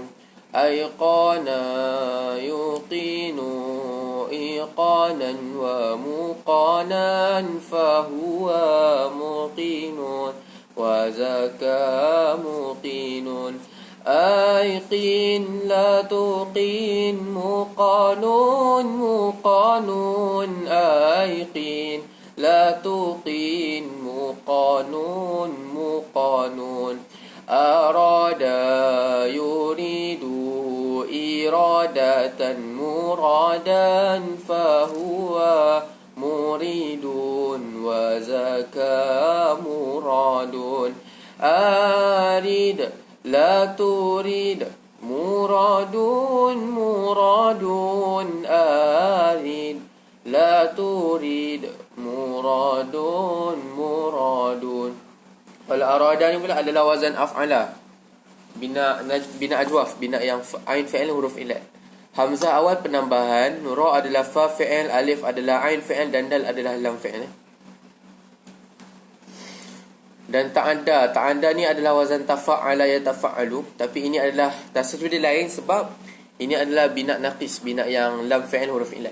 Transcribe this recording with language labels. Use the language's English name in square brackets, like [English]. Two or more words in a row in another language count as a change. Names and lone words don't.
[Arabic] أيقن يوقن إيقانا وموقنا فهو موقن وذاك موقن. أيقن لا توقن موقن موقن. أيقن لا توقن موقن موقن. أراد يريد إرادة مرادا فهو مريد وذاك مراد. أرد لا ترد مراد مراد. أرد لا ترد مراد مراد. [Malay] Kalau arada ni pula adalah wazan af'ala. [Arabic] بناء أجوف, [Malay] bina yang [Arabic] عين فعل [Malay] huruf ilat. Hamzah awal penambahan, ra adalah [Arabic] فاء فعل, [Malay] alif adalah [Arabic] عين فعل [Malay] dan dal adalah [Arabic] لام فعل. [Malay] Dan ta'adda ni adalah wazan [Arabic] تفاعل يتفاعل, [Malay] tapi ini adalah tasrif dia lain sebab ini adalah [Arabic] بناء ناقص, [Malay] bina yang [Arabic] لام فعل [Malay] huruf ilat.